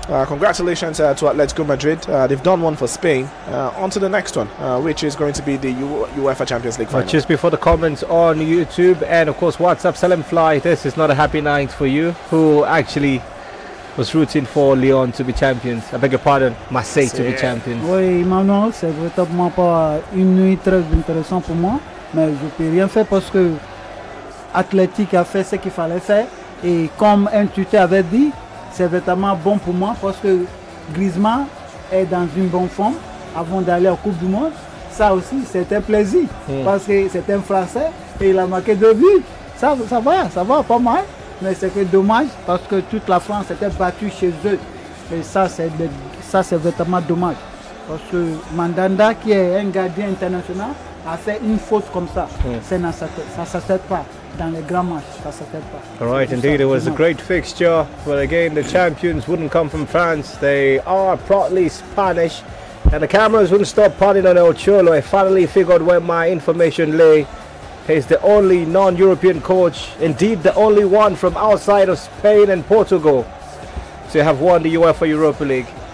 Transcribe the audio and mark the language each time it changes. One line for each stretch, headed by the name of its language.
English: Congratulations to Atletico Madrid. They've done one for Spain. On to the next one, which is going to be the UEFA Champions League final. Just before the comments on YouTube and of course WhatsApp, Salim Fly, this is not a happy night for you, who actually was rooting for Lyon to be champions. I beg your pardon, Marseille to be champions.
French: Oui, Manuel, c'est vraiment pas une nuit très intéressante pour moi, mais je peux rien faire parce que Athletic a fait ce qu'il fallait faire, et comme un tuteur avait dit, c'est vraiment bon pour moi parce que Griezmann est dans une bonne forme avant d'aller en Coupe du Monde. Ça aussi, c'est un plaisir parce que c'est un Français et il a marqué 2 buts. Ça va pas mal. Mais c'est que dommage parce que toute la France était battue chez eux. Et ça, c'est vraiment dommage. Parce que Mandanda, qui est un gardien international, a fait une faute comme ça. Ça ne s'accepte pas. Dans les grands matchs, ça ne s'accepte pas.
English: All right, indeed, it was a great fixture. But again, the champions wouldn't come from France. They are proudly Spanish. And the cameras wouldn't stop panning on El Cholo. I finally figured where my information lay. He's the only non-European coach, indeed the only one from outside of Spain and Portugal to have won the UEFA Europa League.